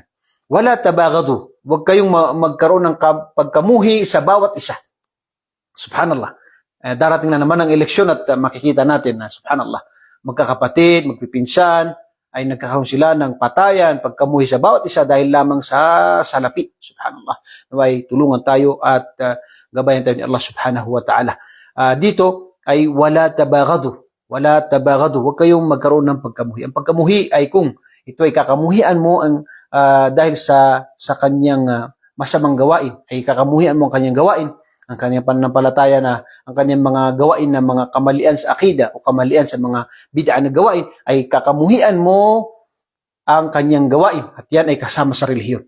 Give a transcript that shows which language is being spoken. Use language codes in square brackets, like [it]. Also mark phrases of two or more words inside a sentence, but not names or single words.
[ar] ولا تباغضوا, [tl] huwag kayong magkaroon ng pagkamuhi sa bawat isa. Subhanallah. Darating na naman ang eleksyon at makikita natin na subhanallah, magkakapatid, magpipinsan, ay nagkakaroon sila ng patayan, pagkamuhi sa bawat isa dahil lamang sa salapi. Subhanallah. Naway tulungan tayo at gabayan tayo ni Allah [ar] سبحانه وتعالى. [tl] Dito ay [ar] ولا تباغضوا. ولا تباغضوا. [tl] Huwag kayong magkaroon ng pagkamuhi. Ang pagkamuhi ay kung ito ay kakamuhian mo ang dahil sa kanyang masamang gawain, ay kakamuhian mo ang kanyang gawain, ang kanyang pananampalataya na ang kanyang mga gawain na mga kamalian sa akida o kamalian sa mga bid'a na gawain, ay kakamuhian mo ang kanyang gawain at yan ay kasama sa relihiyon.